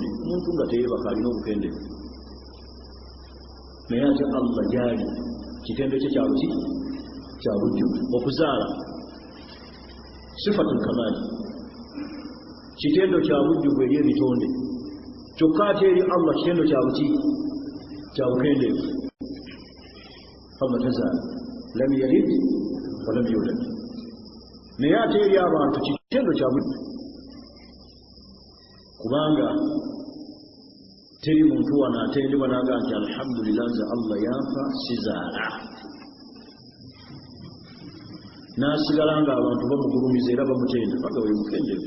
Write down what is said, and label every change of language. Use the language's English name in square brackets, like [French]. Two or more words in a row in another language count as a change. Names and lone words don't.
[Ganda] Omuntu nga teyeebaka alina obukendeevu, naye ate Allah gyali kitendo kye kya buki kya bujjuvu. Okuzaala [Arabic] صفة الكمال, [Ganda] kitendo kya bujjuvu eri ebitonde. Kyokka ate eri Allah kitendo kya buki kya bukendeevu. Allah tazaala [Arabic] لم يلد ولم يولد. [Ganda] Naye ate eri abantu kitendo kya bujjuvu, kubanga teri muntu wano atendebwa naga nti alhamdulillah nze Allah yanfa sizaala, nasigala nga abantu bamugulumiza era bamutenda baga we mukendeevu.